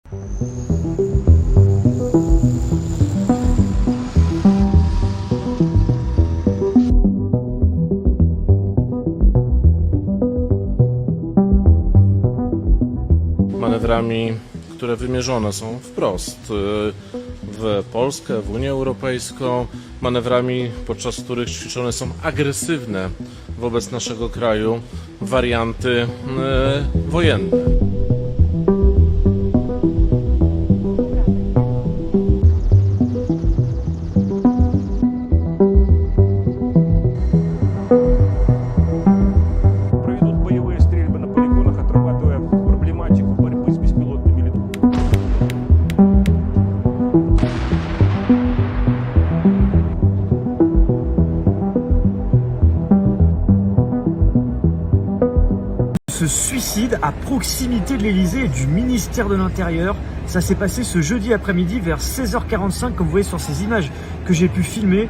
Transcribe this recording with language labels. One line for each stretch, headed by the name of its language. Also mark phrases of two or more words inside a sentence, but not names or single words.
Polish: Manewrami, które wymierzone są wprost w Polskę, w Unię Europejską, manewrami, podczas których ćwiczone są agresywne wobec naszego kraju warianty wojenne.
Russian: Проведут боевые стрельбы на полигонах, отрабатывая проблематику борьбы с беспилотными летунами.
French: Ce suicide à proximité de l'Elysée et du ministère de l'Intérieur. Ça s'est passé ce jeudi après-midi vers 16h45, comme vous voyez sur ces images que j'ai pu filmer.